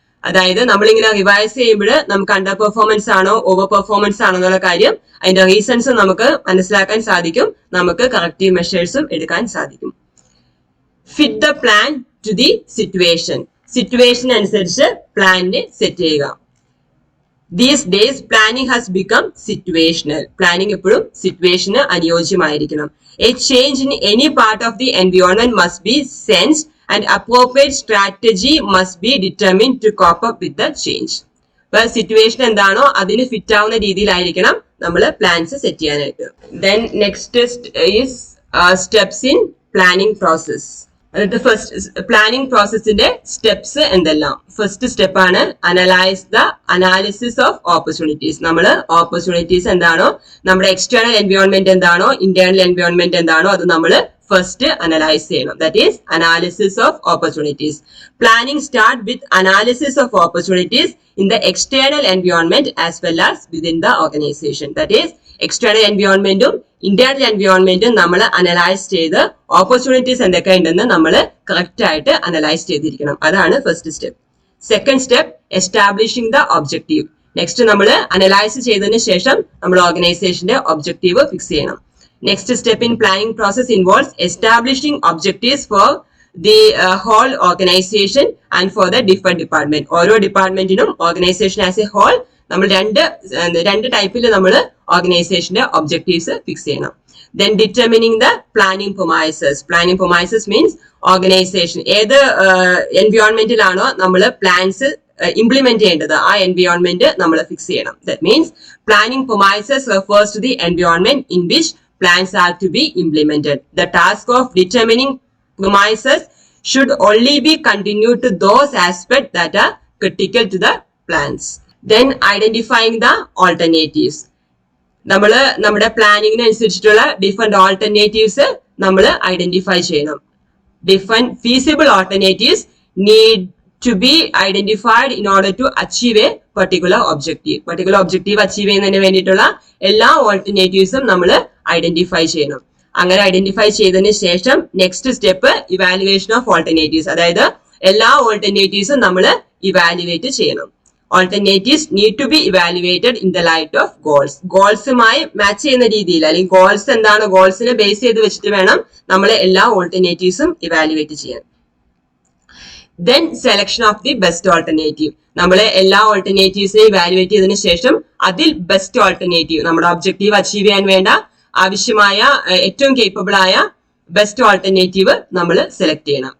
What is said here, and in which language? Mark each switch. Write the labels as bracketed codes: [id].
[ml] അതായത് നമ്മളിങ്ങനെ റിവൈസ് ചെയ്യുമ്പോൾ നമുക്ക് അണ്ടർ പെർഫോമൻസ് ആണോ ഓവർ പെർഫോമൻസ് ആണോ എന്നുള്ള കാര്യം അതിന്റെ റീസൺസ് നമുക്ക് മനസ്സിലാക്കാൻ സാധിക്കും, നമുക്ക് കറക്റ്റീവ് മെഷേഴ്സും എടുക്കാൻ സാധിക്കും. [en] fit the plan to the situation [ml] അനുസരിച്ച് പ്ലാനിനെ സെറ്റ് ചെയ്യുക. [en] These days planning has become situational. [ml] Planning എപ്പോഴും സിറ്റുവേഷന് അനുയോജ്യമായിരിക്കണം. [en] A change in any part of the environment must be sensed and appropriate strategy must be determined to cope up with the change. [ml] അപ്പൊ situation എന്താണോ അതിന് fit ആവുന്ന രീതിയിലായിരിക്കണം നമ്മൾ plans set ചെയ്യാനായിട്ട്. [en] Then next is steps in planning process. [ml] അതായത് first planning പ്രോസസ്സിന്റെ steps എന്തെല്ലാം? [en] First step ആണ് analysis of opportunities. [ml] നമ്മൾ ഓപ്പർച്യൂണിറ്റീസ് എന്താണോ, നമ്മുടെ എക്സ്റ്റേണൽ എൻവയോൺമെന്റ് എന്താണോ, ഇന്റേണൽ എൻവയോൺമെന്റ് എന്താണോ അത് നമ്മൾ first analyze ചെയ്യണം. [en] That is analysis of opportunities. Planning start with analysis of opportunities in the external environment as well as within the organization. That is external environment [ml] ഉം internal environment ഉം നമ്മൾ analyse ചെയ്ത് opportunities എന്തൊക്കെ ഉണ്ടെന്ന് നമ്മൾ correct ആയിട്ട് analyse ചെയ്തിരിക്കണം. അതാണ് first step. [en] Second step establishing the objective. [ml] Next നമ്മൾ അനലൈസ് ചെയ്തതിന് ശേഷം നമ്മൾ ഓർഗനൈസേഷന്റെ ഒബ്ജക്റ്റീവ് ഫിക്സ് ചെയ്യണം. [en] Next step in planning process involves establishing objectives for the whole organization and for the different department. [ml] ഓരോ ഡിപ്പാർട്ട്മെന്റിനും ഓർഗനൈസേഷൻ ആസ് എ ഹോൾ നമ്മൾ രണ്ട് ടൈപ്പിൽ നമ്മൾ ഓർഗനൈസേഷന്റെ ഒബ്ജക്റ്റീവ്സ് ഫിക്സ് ചെയ്യണം. [en] Then determining the planning premises. Planning premises means [ml] organisation ഏത് എൻവയോൺമെന്റിലാണോ നമ്മൾ plans implement ചെയ്യേണ്ടത് ആ എൻവയോൺമെന്റ് നമ്മൾ ഫിക്സ് ചെയ്യണം. [en] That means planning premises refers to the environment in which plans are to be implemented. The task of determining premises should only be continued to those aspects that are critical to the plans. Then identifying the alternatives. [ml] നമ്മൾ നമ്മുടെ പ്ലാനിങ്ങിന് അനുസരിച്ചിട്ടുള്ള different alternatives നമ്മൾ identify ചെയ്യണം. [en] Different feasible alternatives need to be identified in order to achieve a particular objective. [ml] Particular objective achieve ചെയ്യുന്നതിന് വേണ്ടിയിട്ടുള്ള എല്ലാ ഓൾട്ടർനേറ്റീവ്സും നമ്മൾ identify ചെയ്യണം. അങ്ങനെ ഐഡന്റിഫൈ ചെയ്തതിന് ശേഷം next step evaluation of alternatives, അതായത് എല്ലാ ഓൾട്ടർനേറ്റീവ്സും നമ്മൾ ഇവാലുവേറ്റ് ചെയ്യണം. [en] Alternatives need to be evaluated in the light of goals. [ml] ഗോൾസുമായി match ചെയ്യുന്ന രീതിയിൽ, അല്ലെങ്കിൽ ഗോൾസ് എന്താണ്, ഗോൾസിനെ ബേസ് ചെയ്ത് വെച്ചിട്ട് വേണം നമ്മൾ എല്ലാ ഓൾട്ടർനേറ്റീവ്സും ഇവാലുവേറ്റ് ചെയ്യാൻ. [en] Then selection of the best alternative. [ml] നമ്മൾ എല്ലാ ഓൾട്ടർനേറ്റീവ്സിനെ ഇവാലുവേറ്റ് ചെയ്തതിനു ശേഷം അതിൽ ബെസ്റ്റ് ഓൾട്ടർനേറ്റീവ്, നമ്മുടെ ഒബ്ജക്റ്റീവ് അച്ചീവ് ചെയ്യാൻ വേണ്ട ആവശ്യമായ ഏറ്റവും കേപ്പബിൾ ആയ ബെസ്റ്റ് ഓൾട്ടർനേറ്റീവ് നമ്മൾ സെലക്ട് ചെയ്യണം.